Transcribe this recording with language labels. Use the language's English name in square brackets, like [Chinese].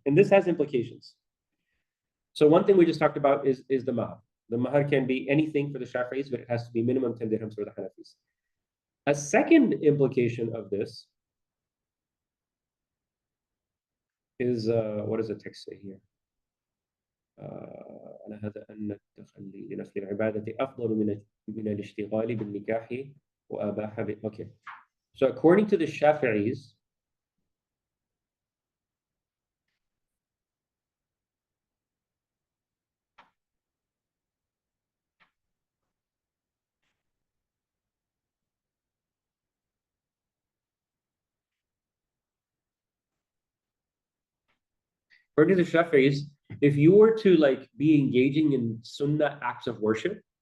[English] And this has implications. So one thing we just talked about is the mahar. The mahar can be anything for the Shafi'is, but it has to be minimum 10 dirhams for the Hanafis. A second implication of this is, what does the text say here? [Arabic] على هذا أن التخلي لنفل العبادة أفضل من الاشتغال بالنكاح وأباح Okay. [English] So according to the Shafi'is, according to the Shafi'is, if you were to like be engaging in sunnah acts of worship,